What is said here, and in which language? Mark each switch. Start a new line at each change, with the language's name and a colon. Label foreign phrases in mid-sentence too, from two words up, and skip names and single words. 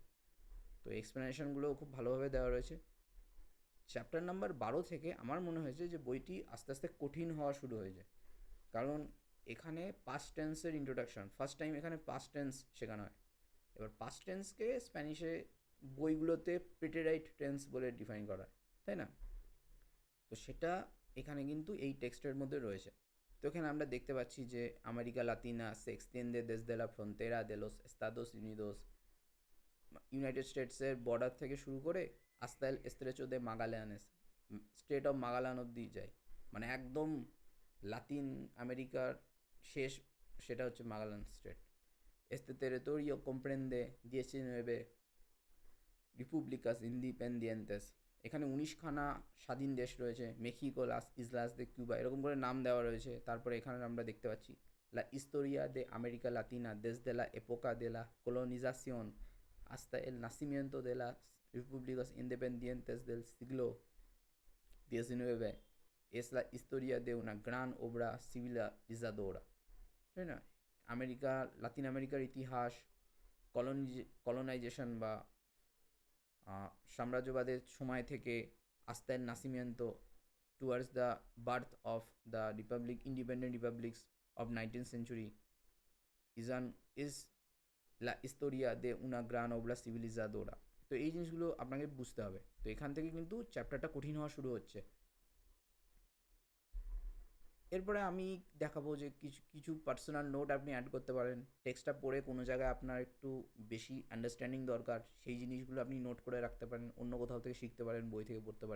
Bangla: তো এক্সপ্লেনেশনগুলোও খুব ভালোভাবে দেওয়া রয়েছে।
English: chapter number
Bangla: 12 থেকে আমার মনে হয়েছে যে বইটি আস্তে আস্তে কঠিন হওয়া শুরু হয়েছে, কারণ এখানে
English: past tense's introduction, first time
Bangla: এখানে
English: past tense
Bangla: শেখানো হয়। এবার
English: past tense
Bangla: স্প্যানিশে বইগুলোতে
English: preterite tense
Bangla: বলে ডিফাইন করা হয়, তাই না। তো সেটা এখানে কিন্তু এই টেক্সটের মধ্যে রয়েছে। তো এখানে আমরা দেখতে পাচ্ছি যে
Spanish: América Latina se extiende desde la frontera de los Estados Unidos,
Bangla: ইউনাইটেড স্টেটসের বর্ডার থেকে শুরু করে
Spanish: hasta el Estrecho de Magallanes,
English: State of Magallan
Bangla: অব্দি যায়, মানে একদম লাতিন আমেরিকার শেষ, সেটা হচ্ছে মাগালান স্টেট।
Spanish: Este territorio comprende 19 repúblicas independientes,
Bangla: এখানে 19খানা স্বাধীন দেশ রয়েছে, মেক্সিকো,
Spanish: las islas de Cuba,
Bangla: এরকম করে নাম দেওয়া রয়েছে। তারপরে এখানে আমরা দেখতে পাচ্ছি
Spanish: la historia de América Latina desde la época de la colonización hasta el nacimiento de las repúblicas independientes del siglo XIX es la historia de una gran obra civilizadora,
Bangla: তাই না। আমেরিকা, লাতিন আমেরিকার ইতিহাস, কলোনাইজেশন বা সাম্রাজ্যবাদের সময় থেকে
Spanish: hasta el nacimiento
English: towards the birth of the republic independent republics of 19th century is
Spanish: la historia de una gran obra civilizadora।
Bangla: তো এই জিনিসগুলো আপনাকে বুঝতে হবে। তো এখান থেকে কিন্তু চ্যাপ্টারটা কঠিন হওয়া শুরু হচ্ছে। এরপরে আমি দেখাবো যে কিছু কিছু
English: personal note
Bangla: আপনি অ্যাড করতে পারেন। টেক্সটটা পড়ে কোনো জায়গায় আপনার একটু বেশি আন্ডারস্ট্যান্ডিং দরকার, সেই জিনিসগুলো আপনি নোট করে রাখতে পারেন, অন্য কোথাও থেকে শিখতে পারেন, বই থেকে পড়তে পারেন।